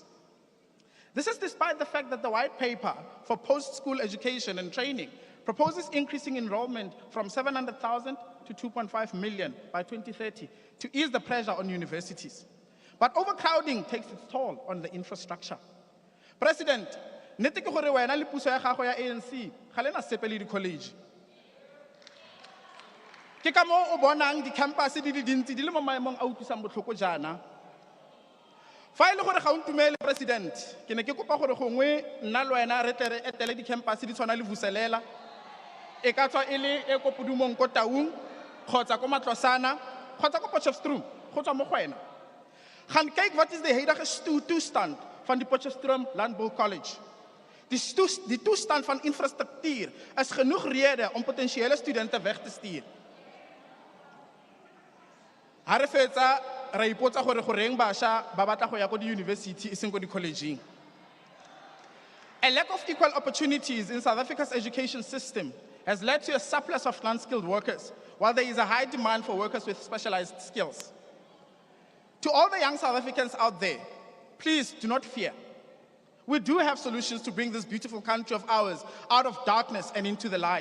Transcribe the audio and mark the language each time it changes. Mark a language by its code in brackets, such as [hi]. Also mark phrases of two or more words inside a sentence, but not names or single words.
[en] This is despite the fact that the white paper for post-school education and training proposes increasing enrollment from 700,000 to 2.5 million by 2030 to ease the pressure on universities. But overcrowding takes its toll on the infrastructure. President, [tn] nete ke gore wena le puso ya gago ya ANC ga le na sepe le di-college. Ke ka moo o bonang di-campus di le dintsi di le mo maemong a utlwisang botlhoko jaana. Fa e le gore ga o ntumele, President, ke ne ke kopa gore gongwe nna le wena re tle re etele di-campus di tshwana le Vuselela, e ka tswa e le e ko Pudumong ko Taung kgotsa ko Matlosana kgotsa ko Potchefstroom go tswa mo go wena. [af] Gaan kyk wat is die huidige toestand van die Potchefstroom Landbou College. Die toestand van infrastruktuur is genoeg rede om potensiële studente weg te stuur. [nso] Ha re fetsa ra ipotsa gore goreng bašwa ba batla go ya ko di-university e seng ko di-collegeng. [en] A lack of equal opportunities in South Africa's education system has led to a surplus of non-skilled workers, while there is a high demand for workers with specialized skills. To all the young South Africans out there, please do not fear. We do have solutions to bring this beautiful country of ours out of darkness and into the light.